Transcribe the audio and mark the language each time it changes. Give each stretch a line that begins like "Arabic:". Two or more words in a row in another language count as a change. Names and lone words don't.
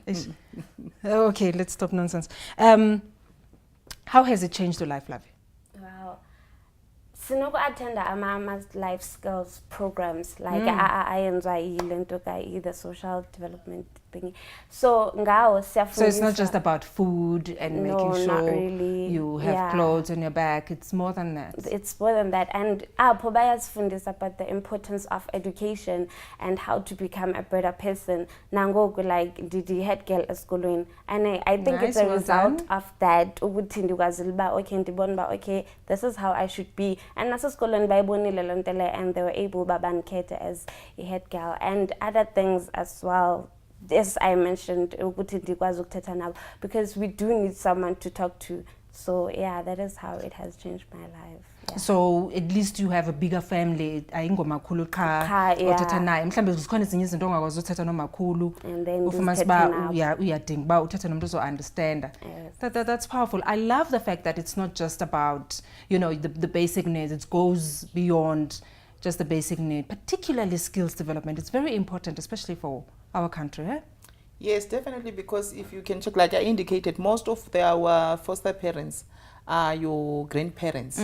English: Okay, let's stop nonsense. How has it changed your life, Lavi? Wow. Sinoku attend ama life skills programs, like I enjoy the social development thing.
Xhosa: So ngawo siyafundisa.
English: So it's not just about food and making sure not really. you have clothes on your back. It's more than that. It's more than that. And
Xhosa: apho bayasifundisa
English: about the importance of education and how to become a better person. Nangoku like the head girl esikolweni. And I think Nice, it's a well result done. of that.
Xhosa: Ukuthi ndikwazile uba okay ndibona uba okay
English: this is how I should be.
Xhosa: And nasesikolweni bayibonile loo nto leyo,
English: and they were able
Xhosa: uba bandikhethe
English: as a head girl and other things as well. As I mentioned, because we do need someone to talk to. So yeah, that is how it has changed my life. Yeah. So at least you have a bigger family.
Xhosa: Ayingomakhulu Cha, yeah. othetha naye. Mhlambe zikhona ezinye izinto ongakwazi uthetha nomakhulu.
English: And then
Xhosa: Ufumana uba uyadinga uba uthethe nomuntu ozo-understanda.
English: That's powerful. I love the fact that it's not just about, you know, the basic needs. It goes beyond just the basic need, particularly skills development. It's very important, especially for our country. Eh? Yes, definitely, because if you can check, like I indicated, most of our foster parents are your grandparents.